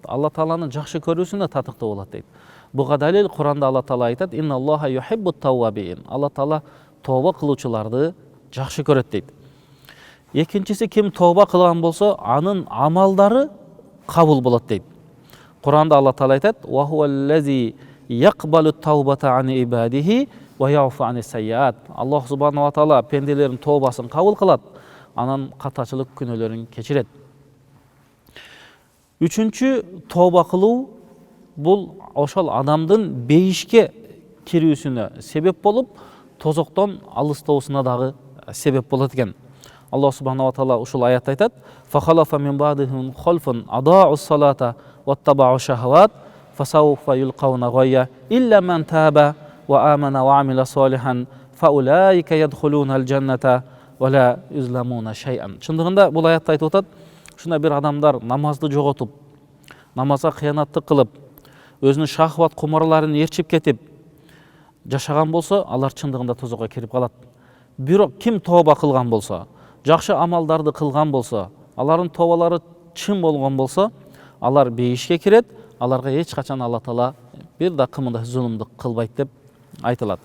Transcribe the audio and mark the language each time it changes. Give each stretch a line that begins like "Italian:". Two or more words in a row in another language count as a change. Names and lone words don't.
Kyrgyz: Алла Тааланын жакшы көрүүсүнө татыктуу болот дейт. Буга далил Куранда Алла Таала айтат:
Arabic: "إن الله يحب التوابين."
Kyrgyz: Алла Таала тооба кылуучуларды жакшы көрөт дейт. Экинчиси, ким тооба кылган болсо, анын амалдары кабыл болот дейт. Куранда Алла Таала айтат:
Arabic: "وهو الذي يقبل التوبة عن عباده ويعفو عن السيئات." الله سبحانه وتعالى
Kyrgyz: пенделердин тообасын кабыл кылат, анан катачылык күнөөлөрүн кечирет. Үчүнчү, тооба кылуу бул ошол адамдын бейишке кирүүсүнө себеп болуп, тозоктон алыстоосуна дагы себеп болот экен.
Arabic: الله سبحانه وتعالى
Kyrgyz: ушул аятта айтат:
Arabic: "فخلف من بعدهم خلف أضاعوا الصلاة واتبعوا الشهوات فسوف يلقون غيا إلا من تاب وآمن وعمل صالحا فأولئك يدخلون الجنة ولا يظلمون شيئا."
Kyrgyz: Чындыгында бул аятта айтып атат, ушундай бир адамдар намазды жоготуп, намазга кыянаттык кылып, өзүнүн шахват кумарларын ээрчип кетип жашаган болсо, алар чындыгында тозокко кирип калат. Бирок ким тооба кылган болсо, жакшы амалдарды кылган болсо, алардын тообалары чын болгон болсо, алар бейишке кирет, аларга эч качан Алла Таала бир да кымында зулумдук кылбайт деп айтылат.